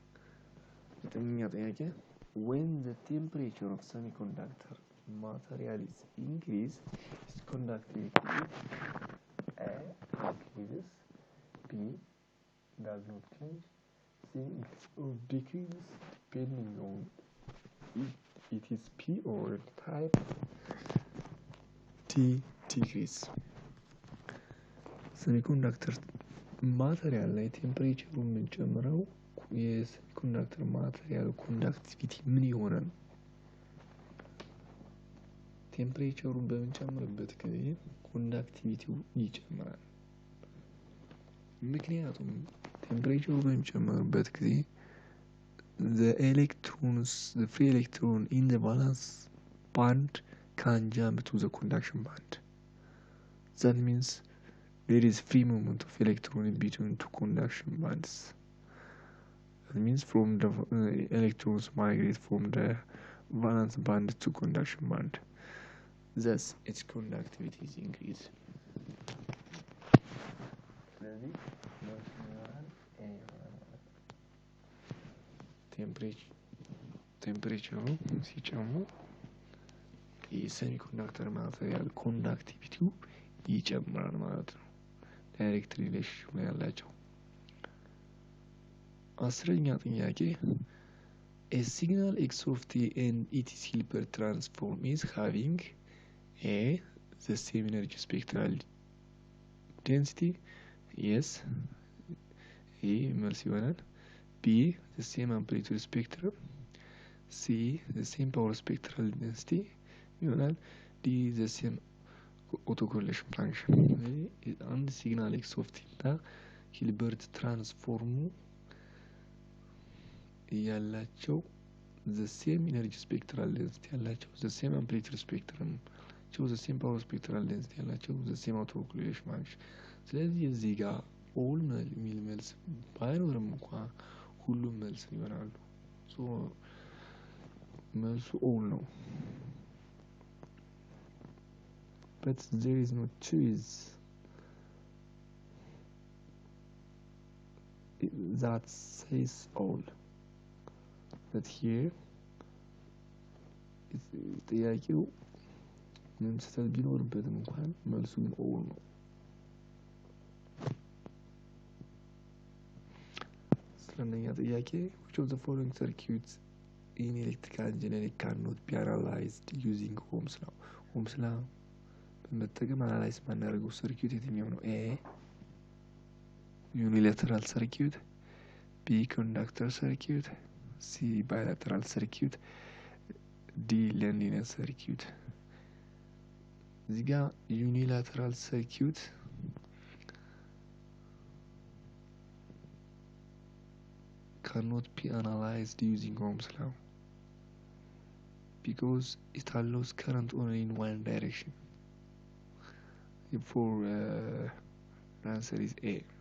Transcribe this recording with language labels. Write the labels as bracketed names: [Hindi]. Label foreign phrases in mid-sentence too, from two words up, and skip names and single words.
[English] When the temperature of semiconductor material is increased, its conductivity A increases, B does not change, C decreases depending on if it is P or type, D decrease. Semiconductor material [Amharic] ላይ ቴምፕሬቸሩ የምንጨምረው የሰሚኮንዳክተር [English] material conductivity [Amharic] ምን ይሆናል? ቴምፕሬቸሩን በምንጨምርበት ጊዜ ኮንዳክቲቪቲው ይጨምራል። ምክንያቱም ቴምፕሬቸሩ በሚጨምርበት ጊዜ [English] the free electron in the valence band can jump to the conduction band. That means there is free movement of electron in between two conduction bands. That means from the electrons migrate from the valence band to conduction band. Thus its conductivity is increased. [Amharic] ቴምፕሬቸሩ ሲጨምር የሴሚኮንዳክተር [English] material conductivity [Amharic] ይጨምራል ማለት ነው። [English] direct relation [Amharic] ያላቸው። 10ኛ [English] ጥያቄ a signal x of t and its Hilbert transform is having A, the same energy spectral density, yes, A [Amharic] መልስ ይሆናል። [English] B, the same amplitude spectrum, C, the same power spectral density ይሆናል። D, the same autocorrelation function. [Amharic] አንድ ሲግናል [English] x of t [Amharic] እና ሂልበርት ትራንስፎርሙ ያላቸው [English] the same energy spectral density [Amharic] ያላቸው [English] the same amplitude spectrum the same power spectral density [Amharic] ያላቸው [English] the same autocorrelation [Amharic] ማለት ስለዚህ እዚህ ጋር all የሚል መልስ ባይኖርም እንኳን ሁሉም መልስ ይሆናሉ so መልሱ all ነው [English] but there is no choice that says all but here [Amharic] ጥያቄው ምንም ስህተት ቢኖርበትም እንኳን መልሱ ግን all ነው ስለነኛ ጥያቄ [English] which of the following circuits in electrical engineering cannot be analyzed using Ohm's law Ohm's law [Amharic] በመጠቀም አናላይዝ ማናደርገው ሰርኪዩት የትኛው ነው [English] A unilateral circuit B conductor circuit C bilateral circuit D linear circuit [Amharic] እዚህ ጋር [English] unilateral circuit cannot be analyzed using Ohm's law because it allows current only in one direction. Therefore, the answer is A.